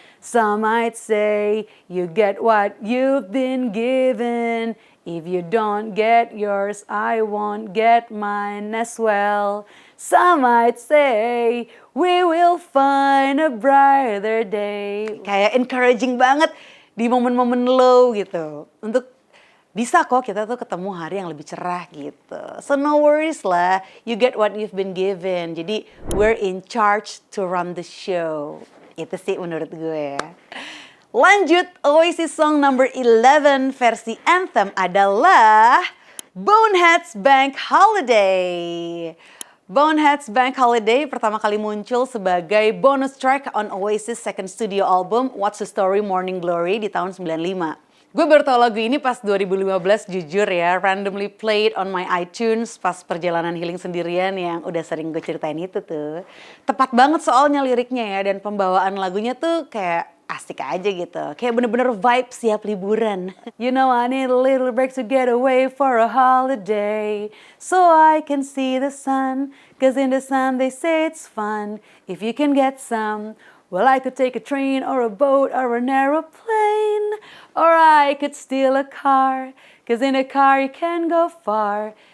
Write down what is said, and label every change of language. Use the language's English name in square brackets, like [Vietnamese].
[English] Some might say you get what you've been given. If you don't get yours, I won't get mine as well. Some might say we will find a brighter day. [Indonesian] Kayak encouraging banget di momen-momen low gitu. Untuk bisa kok kita tuh ketemu hari yang lebih cerah gitu. [English] So no worries lah, you get what you've been given. [Indonesian] Jadi [English] we're in charge to run the show. [Indonesian] Itu sih menurut gue ya. Lanjut, [English] Oasis song number 11 [Indonesian] versi anthem adalah Boneheads Bank Holiday. Boneheads Bank Holiday pertama kali muncul sebagai bonus track [English] on Oasis second studio album [Indonesian] What's the Story Morning Glory di tahun 95. Gue baru tau lagu ini pas 2015 jujur ya, [English] randomly played on my iTunes [Indonesian] pas perjalanan healing sendirian yang udah sering gue ceritain itu tuh. Tepat banget soalnya liriknya ya dan pembawaan lagunya tuh kayak asik aja gitu. Kayak bener-bener vibe siap liburan. [English] You know I need a little break to get away for a holiday. So I can see the sun, cause in the sun they say it's fun. If you can get some. Well, I could take a train or a boat or an aeroplane. Or I could steal a car, cause in a car you can go far.